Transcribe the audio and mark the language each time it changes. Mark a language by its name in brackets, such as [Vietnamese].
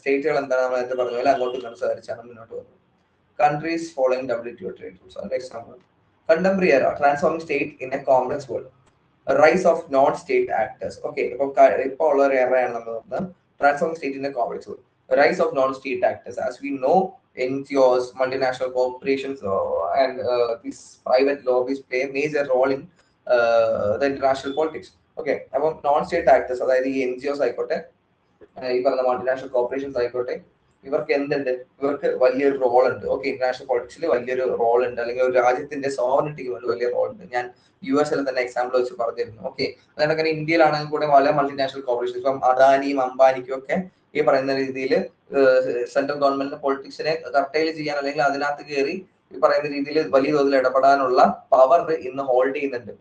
[Malayalam] സ്റ്റേറ്റുകൾ എന്താണ്, നമ്മൾ നേരത്തെ പറഞ്ഞ പോലെ അങ്ങോട്ടും സംസാരിച്ചാണ് മുന്നോട്ട് പോകുന്നത്. [English] Countries following WTO trade rules. അതിന്റെ example contemporary era, transforming state in a complex world, rise of non state actors. Okay, [Malayalam] ഇപ്പൊ ഉള്ള ഒരു എറയാണ് നമ്മൾ നോക്കുന്നത്, [English] Transforming state in a complex world, rise of non state actors. As we know NGOs, multinational corporations, and these private lobbies play a major role in the international politics. [Malayalam] Okay, അപ്പം non state actors, അതായത് ഈ NGOs ആയിക്കോട്ടെ, ഈ പറഞ്ഞ multinational corporations ആയിക്കോട്ടെ, ഇവർക്ക് എന്തുണ്ട്, ഇവർക്ക് വലിയൊരു റോൾ ഉണ്ട്. ഓക്കെ, ഇന്റർനാഷണൽ പൊളിറ്റിക്സിൽ വലിയൊരു റോൾ ഉണ്ട്, അല്ലെങ്കിൽ ഒരു രാജ്യത്തിന്റെ സോവറിറ്റിക്ക് വേണ്ടി വലിയ റോൾ ഉണ്ട്. ഞാൻ US തന്നെ എക്സാമ്പിൾ വെച്ച് പറഞ്ഞിരുന്നു. ഓക്കെ, അതുകൊണ്ട് ഇന്ത്യയിലാണെങ്കിൽ കൂടെ പല മൾട്ടിനാഷണൽ കോർപ്പറേഷൻസ്, ഇപ്പം അദാനിയും അംബാനിക്കും ഒക്കെ ഈ പറയുന്ന രീതിയിൽ സെൻട്രൽ ഗവൺമെന്റിന്റെ പൊളിറ്റിക്സിനെ കർട്ടൈൽ ചെയ്യാൻ, അല്ലെങ്കിൽ അതിനകത്ത് കയറി ഈ പറയുന്ന രീതിയിൽ വലിയ തോതിൽ ഇടപെടാനുള്ള പവർ ഇന്ന് ഹോൾഡ് ചെയ്യുന്നുണ്ട്.